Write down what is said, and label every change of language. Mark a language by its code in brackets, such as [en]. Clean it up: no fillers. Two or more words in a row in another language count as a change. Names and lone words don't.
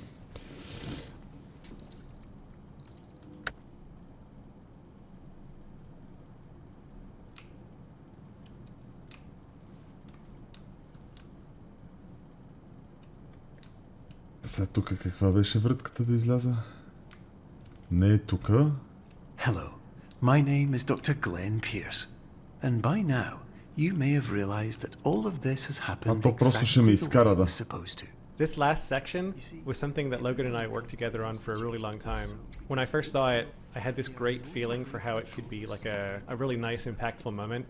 [bg] Сега тук каква беше вратката да изляза? Не е тука. [en] Hello. My name is Dr. Glenn Pierce, and by now you may have realized that all of this has happened exactly the way it was supposed to. This last section was something that Logan and I worked together on for a really long time. When I first saw it, I had this great feeling for how it could be like a really nice, impactful moment.